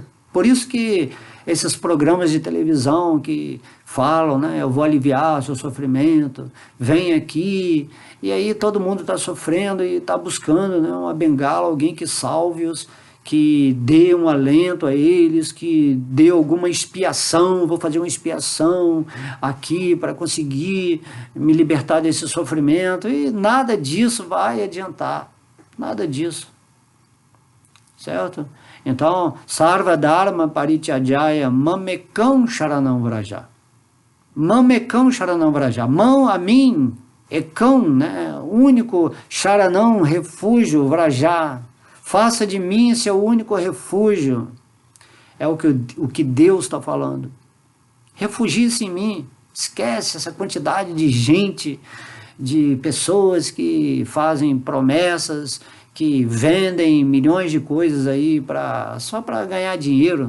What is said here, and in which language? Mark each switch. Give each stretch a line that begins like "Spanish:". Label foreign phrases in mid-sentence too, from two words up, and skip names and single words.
Portuguese: Por isso que esses programas de televisão que falam, né, eu vou aliviar o seu sofrimento, vem aqui, e aí todo mundo está sofrendo e está buscando, né, uma bengala, alguém que salve-os, que dê um alento a eles, que dê alguma expiação, vou fazer uma expiação aqui para conseguir me libertar desse sofrimento, e nada disso vai adiantar, nada disso, certo? Então,
Sanskrit: Sarva Dharma Parityajaya Mamekam Sharanam Vraja. Mamekam Sharanam Vraja.
Portuguese: Mão a mim, Ekam, né? único Sharanam, refúgio, Vrajá. Faça de mim seu único refúgio. É o que Deus está falando. Refugie-se em mim. Esquece essa quantidade de gente, de pessoas que fazem promessas, que vendem milhões de coisas aí só para ganhar dinheiro.